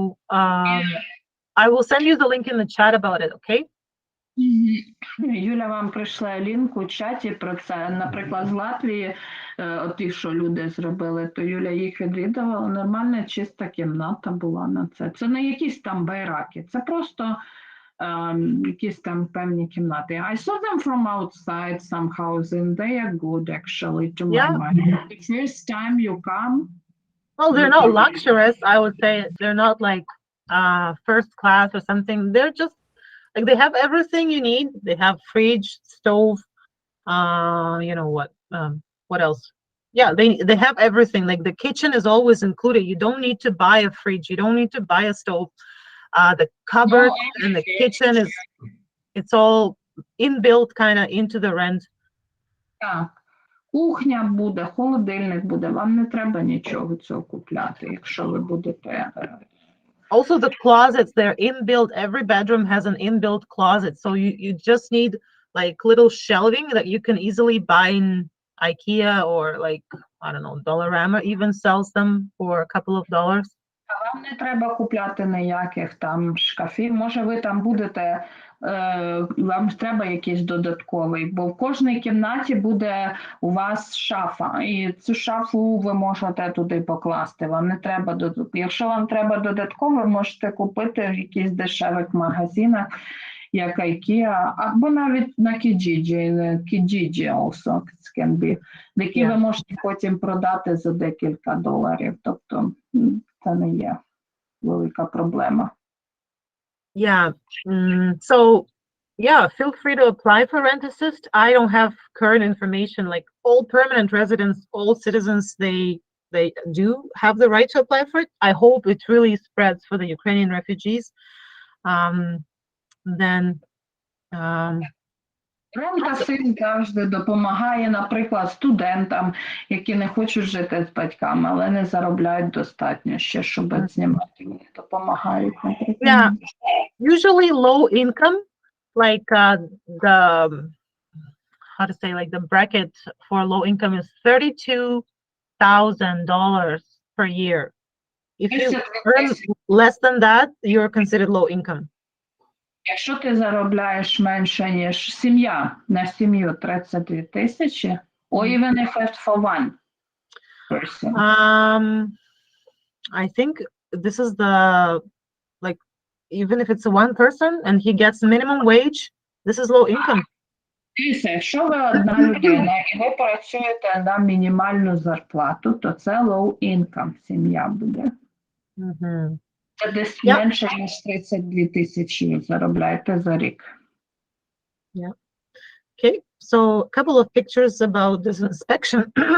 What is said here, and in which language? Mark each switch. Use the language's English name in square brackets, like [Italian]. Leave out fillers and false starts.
[English] I will send you the link in the chat about it, okay? [Ukrainian] Юля вам прийшла лінк у чаті про це. Наприклад, з Латвії, ті, що люди зробили, то Юля їх відвідувала. Нормальна, чиста кімната була на це. Це не якісь там байраки, це просто якісь там певні кімнати. [English] I saw them from outside some housing. They are good, actually, to my mind. The first time you come. Well, they're not luxurious, I would say. They're not like first class or something. They're just like, they have everything you need. They have fridge, stove, you know what else? Yeah, they have everything. Like the kitchen is always included. You don't need to buy a fridge. You don't need to buy a stove. The cupboard and the kitchen it's all inbuilt kind of into the rent. [Ukrainian] Так. Кухня буде, холодильник буде. Вам не треба нічого цього купляти, якщо ви будете. [English] Also the closets, they're inbuilt. Every bedroom has an inbuilt closet. So you just need like little shelving that you can easily buy in IKEA or like, I don't know, Dollarama even sells them for a couple of dollars. [Ukrainian] Вам не треба купляти ніяких там шкафів. Може, ви там будете, вам треба якийсь додатковий, бо в кожній кімнаті буде у вас шафа, і цю шафу ви можете туди покласти. Вам не треба Якщо вам треба додатково, ви можете купити в якихось дешевих магазинах, як IKEA, або навіть на Kijiji [English] also can be, [Ukrainian] які ви можете потім продати за декілька доларів. Тобто це не є велика проблема. [English] Yeah. So, yeah, feel free to apply for rent assist. I don't have current information. Like all permanent residents, all citizens, they do have the right to apply for it. I hope it really spreads for the Ukrainian refugees. Then [Ukrainian] Rent assist завжди допомагає, наприклад, студентам, які не хочуть жити з батьками, але не заробляють достатньо ще, щоб знімати. Вони допомагають, наприклад. [English] Yeah, usually low income, like the how to say, like the bracket for low income is $32,000 per year. If you earn less than that, you're considered low income. [Ukrainian] Якщо ти заробляєш менше, ніж сім'я, на сім'ю 32 тисячі, [English] or even if it's for one person. I think this is the, like, even if it's one person and he gets minimum wage, this is low income. [Ukrainian] Дивіться, якщо ви одна людина і ви працюєте на мінімальну зарплату, то це low income сім'я буде. Це десь менше, ніж 32 тисячі заробляєте за рік. [English] Yeah. Okay, so a couple of pictures about this inspection.